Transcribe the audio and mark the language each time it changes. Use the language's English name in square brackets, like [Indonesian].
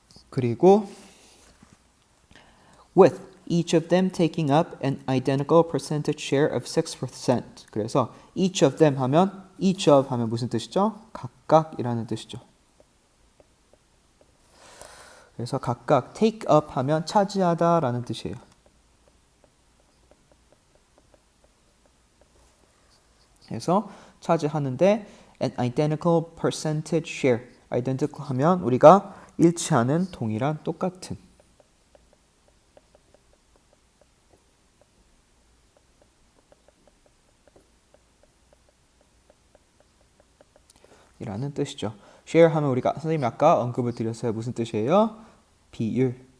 [Korean] 그리고 [English] with each of them taking up an identical percentage share of 6%. [Korean] 그래서 each of them 하면 each of 하면 무슨 뜻이죠? 각각이라는 뜻이죠. 그래서 각각 take up 하면 차지하다라는 뜻이에요. 그래서 차지하는데 [English] an identical percentage share. [Korean] identical 하면 우리가 일치하는 동일한 똑같은 이라는 뜻이죠. share 하면 우리가 선생님이 아까 언급을 드렸어요. 무슨 뜻이에요? 비율.